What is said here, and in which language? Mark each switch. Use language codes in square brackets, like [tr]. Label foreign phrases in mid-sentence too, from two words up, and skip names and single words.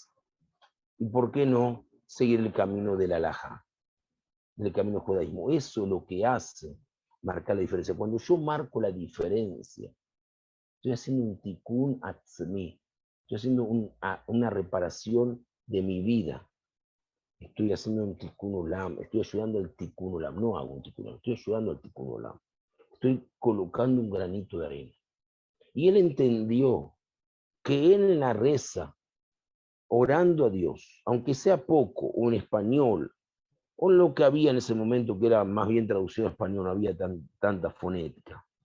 [es] Y por qué no seguir el camino del halajá, del camino del judaísmo. Eso es lo que hace marcar la diferencia. Cuando yo marco la diferencia, estoy haciendo un [he] תיקון עצמי, [es] estoy haciendo una reparación de mi vida. Estoy haciendo un [he] תיקון עולם, [es] estoy ayudando al [he] תיקון עולם, [es] no hago un [he] תיקון עולם, [es] estoy ayudando al [he] תיקון עולם. [es] Estoy colocando un granito de arena. Y él entendió que él en la reza, orando a Dios, aunque sea poco, o en español, o en lo que había en ese momento, que era más bien traducido a español, no había tanta fonética,